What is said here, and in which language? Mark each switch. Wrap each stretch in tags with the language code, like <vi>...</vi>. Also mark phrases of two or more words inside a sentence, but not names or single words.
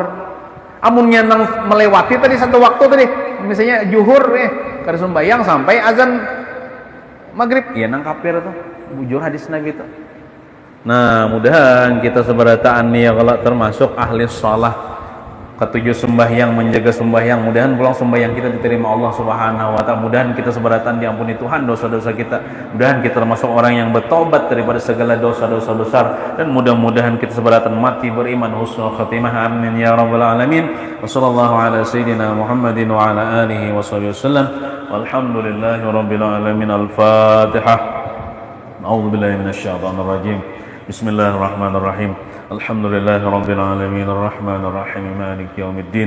<bjn>Amunnya nang melewati tadi satu waktu tadi, misalnya zuhur kada sembahyang sampai azan maghrib, ya nang kafir tuh. Bujur hadis Nabi itu. Nah, mudahan kita seberataan nih ya kalau termasuk ahli shalah, ketujuh sembahyang, menjaga sembahyang. Mudahan pulang sembahyang kita diterima</bjn> <ar>الله سبحانه وتعالى.</ar> <bjn>Mudahan kita seberatan diampuni Tuhan dosa-dosa kita. Mudahan kita termasuk orang yang bertobat daripada segala dosa-dosa besar, dan mudah-mudahan kita seberatan mati beriman</bjn> <ar>حسن الخاتمة. آمين يا رب العالمين. وصلى الله على سيدنا محمد وعلى آله وسلم. والحمد لله رب العالمين. Al-Fatihah. أعوذ بالله من الشيطان الرجيم. بسم الله الرحمن الرحيم. الحمد لله رب العالمين الرحمن الرحيم مالك يوم الدين.</ar>